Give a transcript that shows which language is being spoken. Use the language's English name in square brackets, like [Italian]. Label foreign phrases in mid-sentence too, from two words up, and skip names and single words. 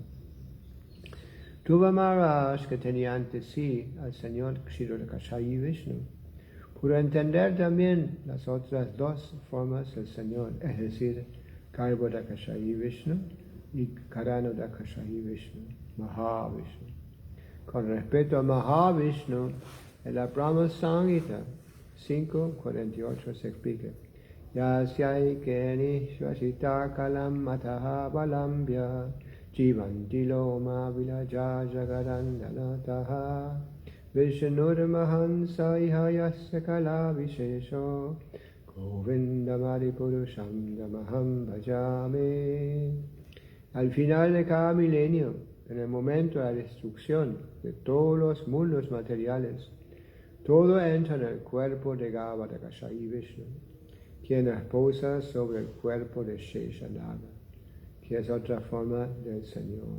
[Spanish] Dhruva Maharaj, que tenía ante sí al Señor Kshirodakashayi Vishnu, pudo entender también las otras dos formas del Señor, es decir, Garbhodakashayi Vishnu y Karanodakashayi Vishnu, Mahavishnu. Con respecto a Mahavishnu, en la Brahma Samhita 5.48 se explica: [Sanskrit] यस्यै केनि श्वशित कलम् अतह बलम्ब्य जीवन्ति लोम विलज जगदण्डनतह विष्णुर्महंस इह यस्य कल विशेषो गोविन्दमादि पुरुषम् दमहम् भजमे. [Spanish] Al final de cada milenio, en el momento de la destrucción de todos los mundos materiales, todo entra en el cuerpo de Garbhodakashayi Vishnu, quien reposa sobre el cuerpo de Sheshanaga, que es otra forma del Señor.